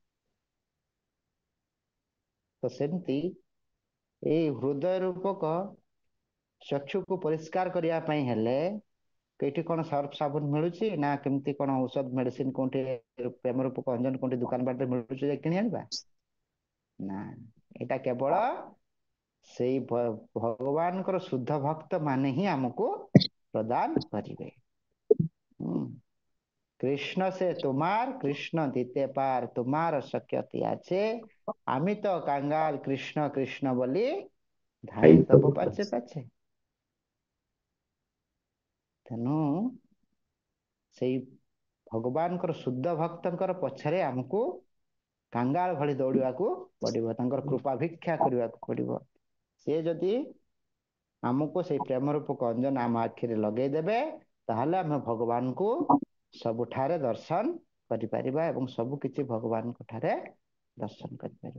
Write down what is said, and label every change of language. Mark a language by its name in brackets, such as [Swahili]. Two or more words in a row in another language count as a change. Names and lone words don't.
[Odia] ତ ସେମିତି ଏଇ ହୃଦୟ ରୂପକ ଚକ୍ଷୁକୁ ପରିଷ୍କାର କରିବା ପାଇଁ ହେଲେ କେଇଠି କଣ ସର୍ଫ ସାବୁନ ମିଳୁଛି ନା କେମିତି କଣ ଔଷଧ ମେଡିସିନ କୋଉଠି ପ୍ରେମ ରୂପକ ଅଞ୍ଜନ କୋଉଠି ଦୋକାନ ବାଟରେ ମିଳୁଛି ଯାଇ କିଣି ଆଣିବା? ନା, ଏଇଟା କେବଳ ସେଇ ଭଗବାନଙ୍କର ଶୁଦ୍ଧ ଭକ୍ତ ମାନେ ହିଁ ଆମକୁ ପ୍ରଦାନ କରିବେ। [Bangla] কৃষ্ণ সে তোমার, কৃষ্ণ দিতে পার তোমার শক্তি আছে, আমি তো কাঙ্গাল কৃষ্ণ কৃষ্ণ বলি ধাଇଁ তব পাছে পাছে। [Odia] ତେଣୁ ସେଇ ଭଗବାନଙ୍କର ଶୁଦ୍ଧ ଭକ୍ତଙ୍କର ପଛରେ ଆମକୁ କାଙ୍ଗାଳ ଭଳି ଦୌଡ଼ିବାକୁ ପଡିବ, ତାଙ୍କର କୃପା ଭିକ୍ଷା କରିବାକୁ ପଡିବ। ସେ ଯଦି ଆମକୁ ସେଇ ପ୍ରେମ ରୂପକ ଅଞ୍ଜନ ଆମ ଆଖିରେ ଲଗେଇଦେବେ, ତାହେଲେ ଆମେ ଭଗବାନଙ୍କୁ ସବୁଠାରେ ଦର୍ଶନ କରିପାରିବା ଏବଂ ସବୁ କିଛି ଭଗବାନଙ୍କ ଠାରେ ଦର୍ଶନ କରିପାରିବା।